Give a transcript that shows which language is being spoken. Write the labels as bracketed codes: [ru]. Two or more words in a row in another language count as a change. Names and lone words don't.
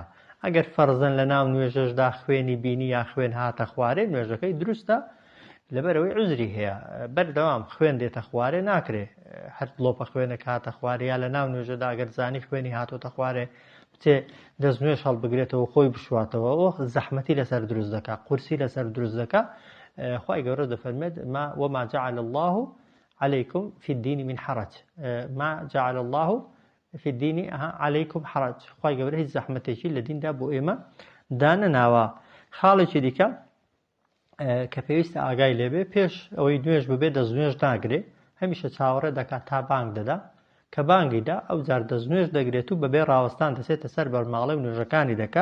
[ckb] ئەگەر فەرزەن لە ناو نوێژەشدا خوێنی بینی یا خوێن هاتە خوارێ، نوێژەکەی دروستە، لەبەرەوەی عوزری هەیە. بەردەوام خوێن دێتە خوارێ ناکرێ هەر لۆپە خوێنێک هاتە خوارێ، یا لە ناو نوێژەدا ئەگەر زانی خوێنی هاتۆتە خوارێ بچێ دەستنوێژ هەڵبگرێتەوە خۆی بشواتەوە، ئەوە زەحمەتی لەسەر دروست دەکا، قورسی لەسەر دروست دەکا. خوای گەورە دەفەرمێت [ar] وما جعل الله عليكم في الدين من حرج، ما جعل الله في الدين عليكم حرج. [ckb] خوای گەورە هیچ زەحمەتێکی لە دیندا بۆ ئێمە دانەناوە. خاڵێکی دیکە کە پێویستە ئاگای لێبێ، پێش ئەوەی نوێژ ببێ دەستنوێژ ناگرێ، هەمیشە چاوەڕێ دەکات تا بانگ دەدا. کە بانگیدا ئەو جار دەستنوێژ دەگرێت و بەبێ ڕاوەستان دەچێتە سەر بەرماڵەی و نوێژەکانی دەکا.